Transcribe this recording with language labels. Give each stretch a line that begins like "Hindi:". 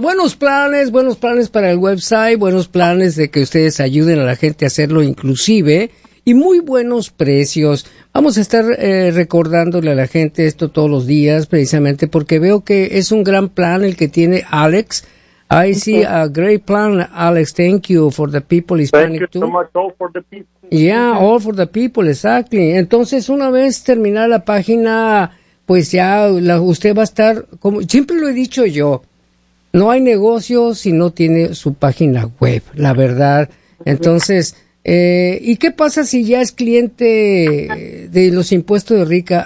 Spanish: Buenos planes para el website, buenos planes de que ustedes ayuden a la gente a hacerlo inclusive. Y muy buenos precios. Vamos a estar recordándole a la gente esto todos los días, precisamente porque veo que es un gran plan el que tiene Alex.
English: I see a great plan, Alex. Thank you for the people, Hispanic too. Thank you too. So much, all for the people. Yeah, all for the people, exactly.
Spanish: Entonces, una vez terminada la página, pues ya usted va a estar, como siempre lo he dicho yo, no hay negocio si no tiene su página web, la verdad. Entonces, ¿y qué pasa si ya es cliente de los impuestos de Rica?